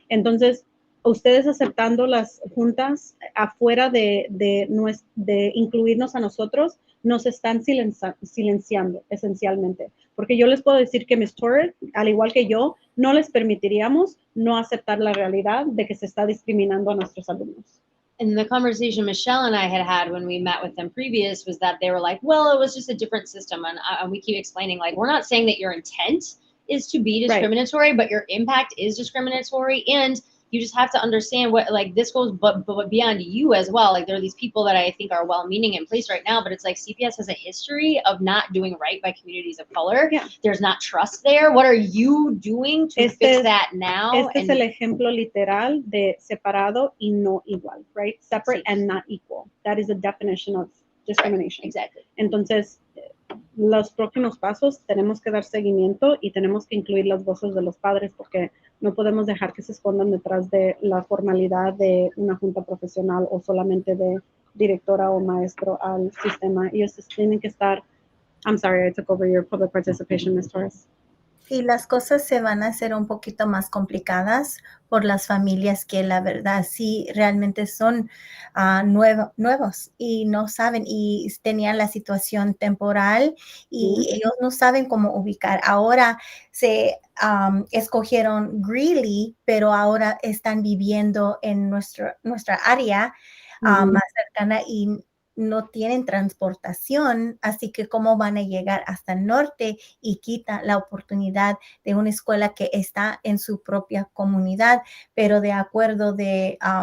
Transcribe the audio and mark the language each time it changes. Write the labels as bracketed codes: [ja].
[es] Entonces, ustedes aceptando las juntas afuera de incluirnos a nosotros, nos están silenciando esencialmente. Porque yo les puedo decir que Ms. Torres, al igual que yo, no les permitiríamos no aceptar la realidad de que se está discriminando a nuestros alumnos. [en] And the conversation Michelle and I had when we met with them previous was that they were like, well, it was just a different system. And we keep explaining, like, we're not saying that your intent is to be discriminatory, but your impact is discriminatory. And you just have to understand what, like, this goes but beyond you as well. Like, there are these people that I think are well-meaning in place right now, but it's like CPS has a history of not doing right by communities of color. Yeah. There's not trust there. What are you doing to fix that now? [es] Es el ejemplo literal de separado y no igual, [en] right? Separate and not equal. That is the definition of discrimination. Right. Exactly. [es] Entonces, los próximos pasos tenemos que dar seguimiento y tenemos que incluir las voces de los padres porque no podemos dejar que se escondan detrás de la formalidad de una junta profesional o solamente de directora o maestro al sistema. Ellos tienen que estar. [en] I'm sorry, I took over your public participation, Ms. Torres. [es] Y las cosas se van a hacer un poquito más complicadas por las familias que la verdad sí realmente son nuevos y no saben y tenían la situación temporal y ellos no saben cómo ubicar. Ahora se escogieron Greeley, pero ahora están viviendo en nuestra área más cercana y no tienen transportación, así que cómo van a llegar hasta el norte y quita la oportunidad de una escuela que está en su propia comunidad, pero de acuerdo de